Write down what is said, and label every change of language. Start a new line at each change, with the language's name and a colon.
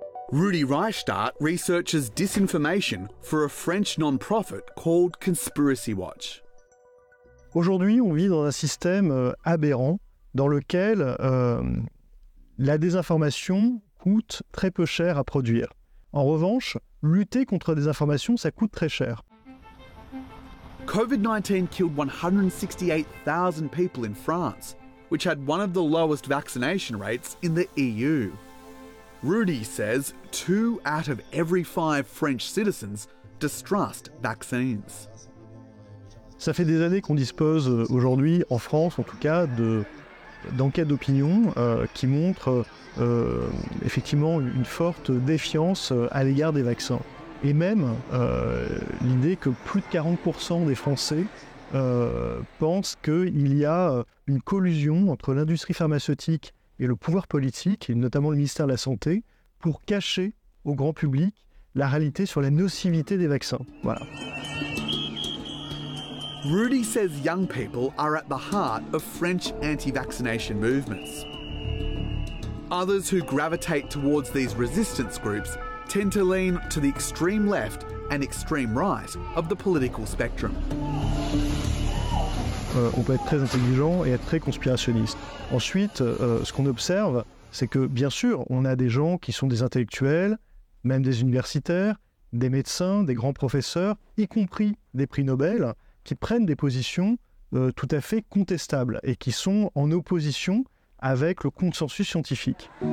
English: Rudy Reichstadt researches disinformation for a French non-profit called Conspiracy Watch.
French: Aujourd'hui, on vit dans un système aberrant dans lequel la désinformation coûte très peu cher à produire. En revanche, lutter contre la désinformation, ça coûte très cher.
English: COVID-19 killed 168,000 people in France, which had one of the lowest vaccination rates in the EU. Rudy says 2 out of every 5 French citizens distrust vaccines.
French: Ça fait des années qu'on dispose aujourd'hui, en France en tout cas, d'enquêtes d'opinion qui montrent effectivement une forte défiance à l'égard des vaccins. Et même l'idée que plus de 40% des Français pensent qu'il y a une collusion entre l'industrie pharmaceutique et le pouvoir politique, et notamment le ministère de la Santé, pour cacher au grand public la réalité sur la nocivité des vaccins. Voilà.
English: Rudy says young people are at the heart of French anti-vaccination movements. Others who gravitate towards these resistance groups tend to lean to the extreme left and extreme right of the political spectrum.
French: On peut être très intelligent et être très conspirationniste. Ensuite, ce qu'on observe, c'est que, bien sûr, on a des gens qui sont des intellectuels, même des universitaires, des médecins, des grands professeurs, y compris des prix Nobel, qui prennent des positions tout à fait contestables et qui sont en opposition avec le consensus scientifique.